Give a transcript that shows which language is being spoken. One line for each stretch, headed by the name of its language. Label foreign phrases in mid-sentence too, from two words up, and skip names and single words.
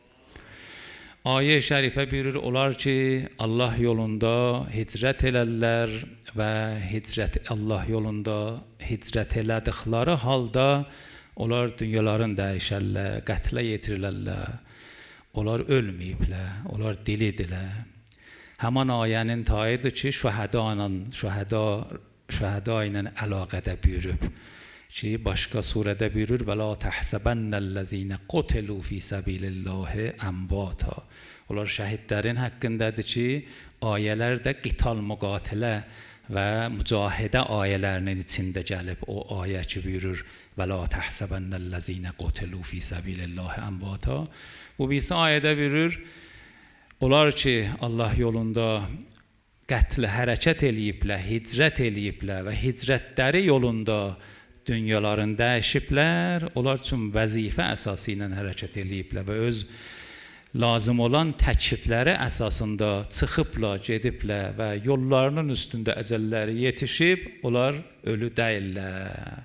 Azerbaijani: Ayə-i şərifə buyurur, olar ki Allah yolunda hicrət elərlər və Allah yolunda hicrət elədikləri halda onlar dünyaların dəyişərlər, qətlə yetirirlər, onlar ölməyiblər, onlar dilidirlər. Həman ayənin tayıdır ki, şühəda ilə əlaqədə buyurub. Ki, başqa surədə buyurur,
Arabic: وَلَا تَحْسَبَنَّ الَّذِينَ قُتِلُوا فِي سَبِيلِ اللّٰهِ أَمْوَاتًا.
Azerbaijani: Onlar şəhidlərin haqqındadır ki, ayələr də qital müqatilə və mücahidə ayələrinin içində gəlib. O ayə ki buyurur,
Arabic: وَلَا تَحْسَبَنَّ الَّذِينَ قُتِلُوا فِي سَبِيلِ اللّٰهِ أَمْوَاتًا.
Azerbaijani: Bu birisi ayədə buyurur, onlar ki Allah yolunda qətlə hərəkət eləyiblər, hicrət eləyiblər və hicrətləri yolunda dünyaların dəyişiblər, onlar üçün vəzifə əsası ilə hərəkət eləyiblər və öz lazım olan təklifləri əsasında çıxıblar, gediblər və yollarının üstündə əcəlləri yetişib, onlar ölü deyirlər.